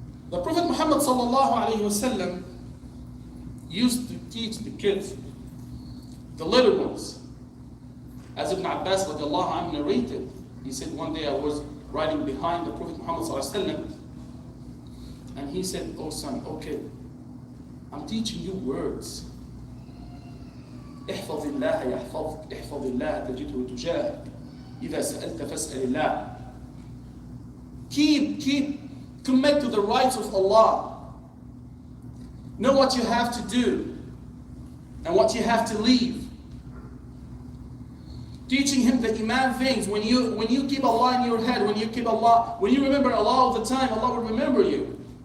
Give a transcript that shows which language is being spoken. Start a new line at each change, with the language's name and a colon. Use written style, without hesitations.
English: The Prophet Muhammad sallallahu alaihi wasallam used to teach the kids, the little ones. As Ibn Abbas radiallahu anhu narrated, he said, one day I was riding behind the Prophet Muhammad sallallahu alaihi wasallam, and he said, oh son, okay, I'm teaching you words.
Arabic: احفظ الله يحفظك احفظ الله تجده تجاهك إذا سألت فاسأل الله.
English: Keep commit to the rights of Allah. Know what you have to do and what you have to leave. Teaching him the iman things. When you keep Allah in your head, when you remember Allah all the time, Allah will remember you.